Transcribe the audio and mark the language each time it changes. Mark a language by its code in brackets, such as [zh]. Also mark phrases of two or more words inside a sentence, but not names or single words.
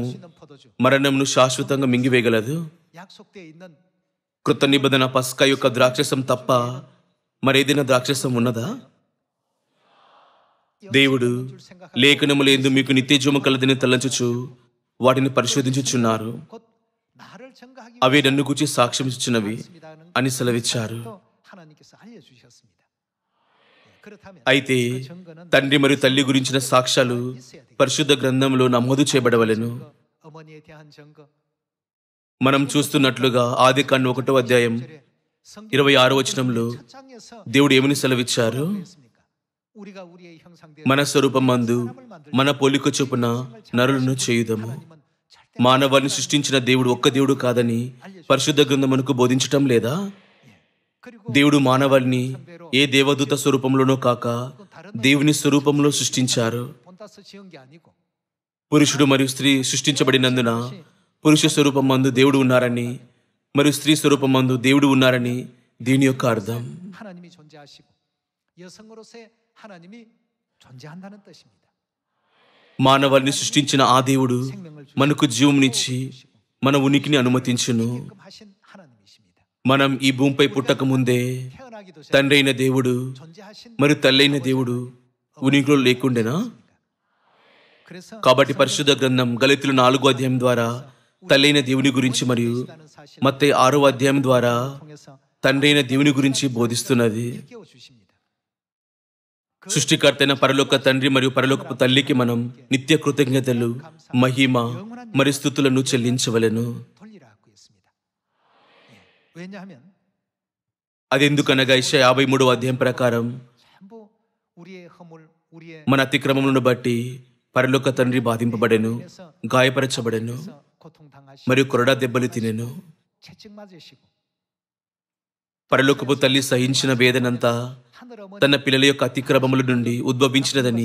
[ko] 있는 포도주 [te] మరణమును శాశ్వతంగా మింగివేయగలదు? [ko] 약속되어 있는 [te] కృత నిబంధన పస్కా యొక్క ద్రాక్షరసం తప్ప మరేదైనా ద్రాక్షరసం ఉన్నదా? దేవుడు లేఖనములందు మీకు నిత్యజీవము కలదని తలంచుచు వాటిని పరిశోధించుచున్నారు. [ko] 곧 나를 증거하기 [te] అవే నన్ను గురించి సాక్ష్యం ఇచ్చినవి [ko] 위해서입니다는 [te] అని సెలవిచ్చారు. [ko] 또 하나님께서 알려주셨습니다. 그렇다면 [te] అయితే [ko] 그 증거는 [te] తండ్రి మరియు తల్లి గురించిన సాక్ష్యాలు పరిశుద్ధ గ్రంథంలో నమోదు చేయబడవలెను. [ko] 어머니에 대한 증거 [te] మనం చూస్తున్నట్లుగా ఆదికాండం 1వ అధ్యాయం 26వ వచనంలో [ko] 첫 장에서 [te] దేవుడు ఏమని సెలవిచ్చారు? [ko] 했습니까? 우리가 우리의 형상대로 [te] మన స్వరూపమందు మన పోలిక చొప్పున నరులను చేయుదము. మానవాన్ని సృష్టించిన దేవుడు ఒక్క దేవుడు కాదని పరిశుద్ధ గ్రంథం మనకు బోధించటం లేదా? [ko] 그리고 [te] దేవుడు మానవాన్ని ఏ దేవదూత స్వరూపంలోనో కాక దేవుని స్వరూపంలో సృష్టించారు. [ko] 본따서 지은 게 아니고 [te] పురుషుడు మరియు స్త్రీ సృష్టించబడినందున పురుష స్వరూపమందు దేవుడు ఉన్నారని మరియు స్త్రీ స్వరూపమందు దేవుడు ఉన్నారని దీని యొక్క అర్థం. [ko] 하나님이 존재하시고 여성으로서의 하나님이 존재한다는 뜻입니다. [te] మానవాన్ని సృష్టించిన ఆ దేవుడు మనకు జీవమునిచ్చి మన ఉనికిని అనుమతించును. [ko] 지금 하신 하나님이십니다. [te] మనం ఈ భూమిపై పుట్టక ముందే [ko] 태어나기도 전에 [te] తండ్రి అయిన దేవుడు [ko] 존재하신 [te] మరియు తల్లైన దేవుడు ఉనికిలో లేకుండెనా? [ko] 그래서 [te] కాబట్టి పరిశుద్ధ గ్రంథం గలతీయుల 4వ అధ్యాయం ద్వారా తల్లైన దేవుని గురించి మరియు మత్తయి 6వ అధ్యాయం ద్వారా [ko] 통해서 [te] తండ్రి అయిన దేవుని గురించి బోధిస్తున్నది. [ko] 깨워 주십니다. [te] సృష్టికర్త అయిన పరలోక తండ్రి మరియు పరలోకపు తల్లికి మనం నిత్య కృతజ్ఞతలు, మహిమ మరియు స్తుతులను చెల్లించవలెను. [ko] 돌리라고 했습니다. 왜냐하면 [te] అదెందుకనగా యెషయా 53వ అధ్యాయం ప్రకారం [ko] 전부 우리의 허물, 우리의 [te] మన అతిక్రమములను బట్టి పరలోక తండ్రి బాధింపబడెను, గాయపరచబడెను [ko] 고통당하시고 [te] మరియు కొరడా దెబ్బలు తినెను. [ko] 채찍 맞으시고 [te] పరలోకపు తల్లి సహించిన వేదనంతా [ko] 하늘 어머니 [te] తన పిల్లల యొక్క అతిక్రమముల నుండి ఉద్భవించినదని